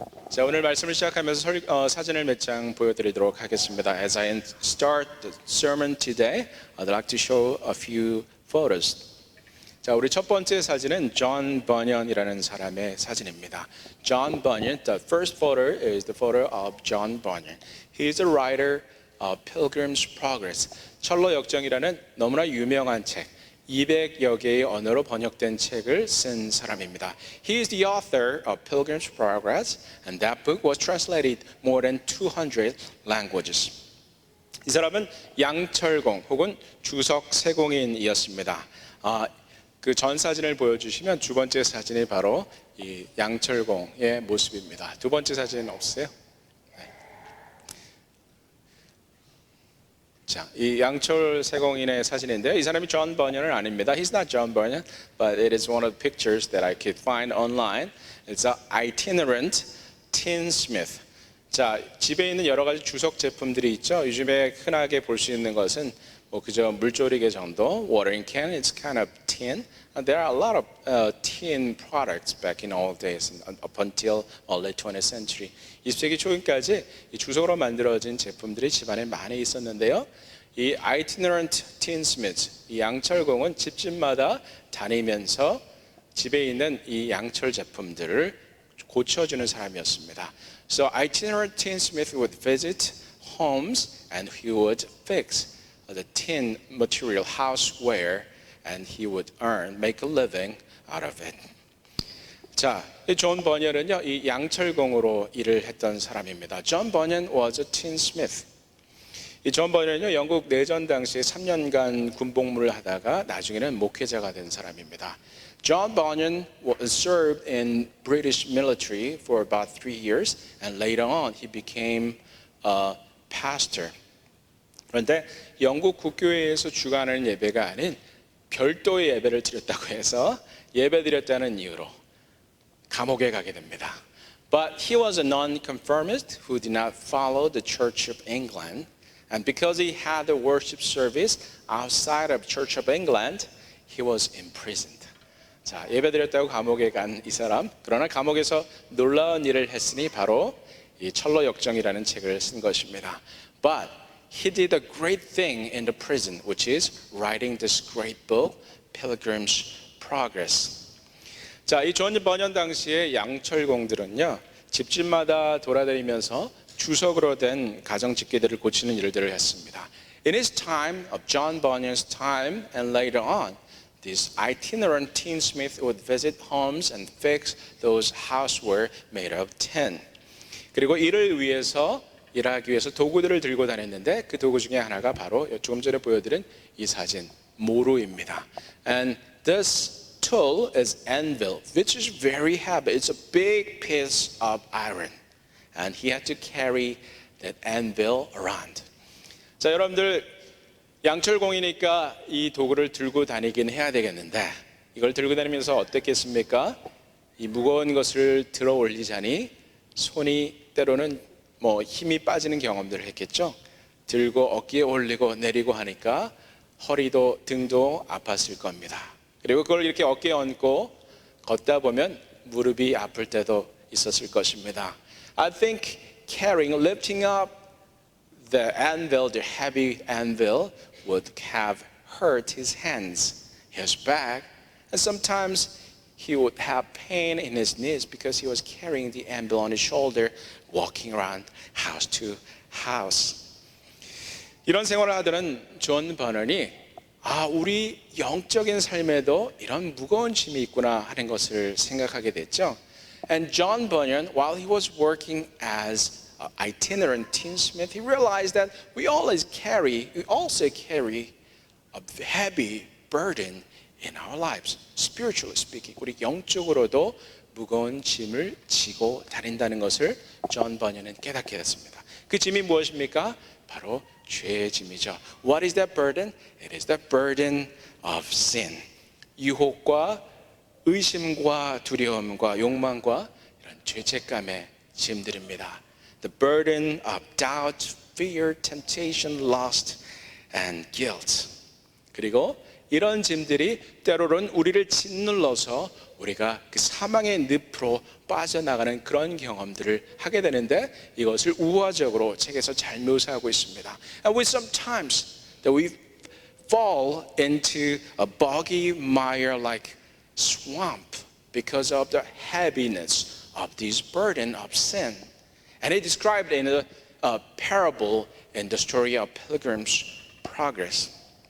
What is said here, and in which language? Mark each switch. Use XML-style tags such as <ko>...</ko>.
<ko>자, 오늘 말씀을 시작하면서 사진을 몇 장 보여드리도록 하겠습니다.</ko> <en>As I start the sermon today, I'd like to show a few photos.</en> <ko>자, 우리 첫 번째 사진은 존 버년이라는 사람의 사진입니다.</ko> <en>John Bunyan, the first photo is the photo of John Bunyan. He is a writer of Pilgrim's Progress.</en> <ko>철로 역정이라는 너무나 유명한 책. 200여 개의 언어로 번역된 책을 쓴 사람입니다.</ko> <en>He is the author of Pilgrim's Progress, and that book was translated more than 200 languages.</en> <ko>이 사람은 양철공 혹은 주석 세공인이었습니다. 그 전 사진을 보여주시면 두 번째 사진이 바로 이 양철공의 모습입니다. 두 번째 사진은 없으세요? 자, 이 양철 세공인의 사진인데요. 이 사람이 존 버년은 아닙니다.</ko> <en>He's not John Bunyan, but it is one of the pictures that I could find online. It's an itinerant tinsmith.</en> <ko>자, 집에 있는 여러 가지 주석 제품들이 있죠. 요즘에 흔하게 볼 수 있는 것은 뭐 그저 물조리개 정도,</ko> <en>watering can, it's kind of tin. There are a lot of tin products back in old days, up until late 20th century.</en> <ko>20세기 초까지 이 주석으로 만들어진 제품들이 집안에 많이 있었는데요. 이 itinerant tinsmith, 이 양철공은 집집마다 다니면서 집에 있는 이 양철 제품들을 고쳐주는 사람이었습니다.</ko> <en>So itinerant tinsmith would visit homes and he would fix the tin material houseware and he would make a living out of it.</en> <ko>자, 존 버년은요, 이 양철공으로 일을 했던 사람입니다.</ko> <en>John Bunyan was a tinsmith.</en> <ko>이 존 버년은요, 영국 내전 당시에 3년간 군복무를 하다가 나중에는 목회자가 된 사람입니다.</ko> <en>John Bunyan served in British military for about 3 years, and later on he became a pastor.</en> <ko>그런데 영국 국교회에서 주관하는 예배가 아닌 별도의 예배를 드렸다고 해서 예배 드렸다는 이유로 감옥에 가게 됩니다.</ko> <en>But he was a non-conformist who did not follow the Church of England, and because he had a worship service outside of Church of England, he was imprisoned.</en> <ko>자, 예배 드렸다고 감옥에 간 이 사람, 그러나 감옥에서 놀라운 일을 했으니 바로 이 철로 역정이라는 책을 쓴 것입니다.</ko> <en>But he did a great thing in the prison, which is writing this great book, Pilgrim's Progress.</en> <ko>자, 이 존 버년 당시에 양철공들은요, 집집마다 돌아다니면서 주석으로 된 가정집게들을 고치는 일들을 했습니다.</ko> <en>In his time, of John Bunyan's time, and later on, this itinerant tinsmith would visit homes and fix those houseware made of tin.</en> <ko>그리고 일을 위해서 일하기 위해서 도구들을 들고 다녔는데 그 도구 중에 하나가 바로 조금 전에 보여드린 이 사진 모루입니다.</ko> <en>And this tool is anvil, which is very heavy. It's a big piece of iron, and he had to carry that anvil around.</en> <ko>자, 여러분들 양철공이니까 이 도구를 들고 다니긴 해야 되겠는데 이걸 들고 다니면서 어떻겠습니까? 이 무거운 것을 들어 올리자니 손이 때로는 힘이 빠지는 경험들을 했겠죠. 들고 어깨에 올리고 내리고 하니까 허리도 등도 아팠을 겁니다. 그리고 그걸 이렇게 어깨에 얹고 걷다 보면 무릎이 아플 때도 있었을 것입니다.</ko> <en>I think lifting up the anvil, the heavy anvil, would have hurt his hands, his back, and sometimes he would have pain in his knees because he was carrying the anvil on his shoulder, walking around house to house.</en> <ko>이런 생활을 하던 존 버넌이 우리 영적인 삶에도 이런 무거운 짐이 있구나 하는 것을 생각하게 됐죠.</ko> <en>And John Bunyan, while he was working as an itinerant tinsmith, he realized that we also carry a heavy burden in our lives, spiritually speaking.</en> <ko>우리 영적으로도 무거운 짐을 지고 다닌다는 것을 존 버년은 깨닫게 됐습니다. 그 짐이 무엇입니까? 바로 죄의 짐이죠.</ko> <en>What is that burden? It is the burden of sin.</en> <ko>유혹과 의심과 두려움과 욕망과 이런 죄책감의 짐들입니다.</ko> <en>The burden of doubt, fear, temptation, lust, and guilt.</en> <ko>그리고 이런 짐들이 때로는 우리를 짓눌러서 우리가 그 사망의 늪으로 빠져나가는 그런 경험들을 하게 되는데 이것을 우화적으로 책에서 잘 묘사하고 있습니다.</ko> <en>And we sometimes that we fall into a boggy mire-like swamp because of the heaviness of this burden of sin. And it described in a parable in the story of Pilgrim's Progress.</en>